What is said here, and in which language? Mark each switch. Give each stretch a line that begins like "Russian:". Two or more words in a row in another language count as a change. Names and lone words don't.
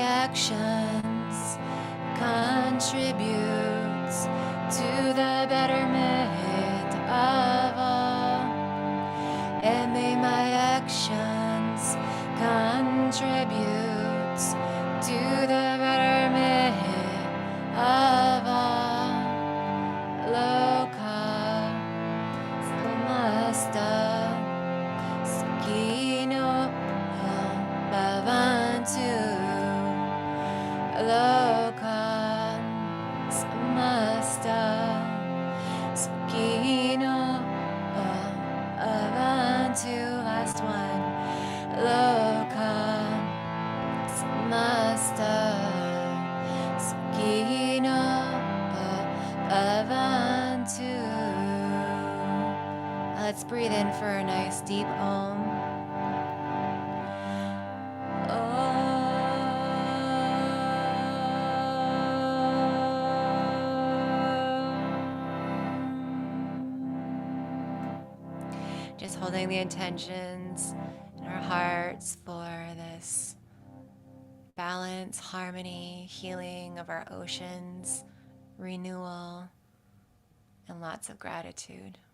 English: actions contribute to the betterment of all, and may my actions contribute to the betterment of all.
Sanskrit: Loka samasta sakino bhavantu. Loka samasta sakino bhavantu.
English: Last one.
Sanskrit: Loka samasta sakino bhavantu.
English: Let's breathe in for a nice deep om. Just holding the intentions in our hearts for this balance, harmony, healing of our oceans, renewal, and lots of gratitude.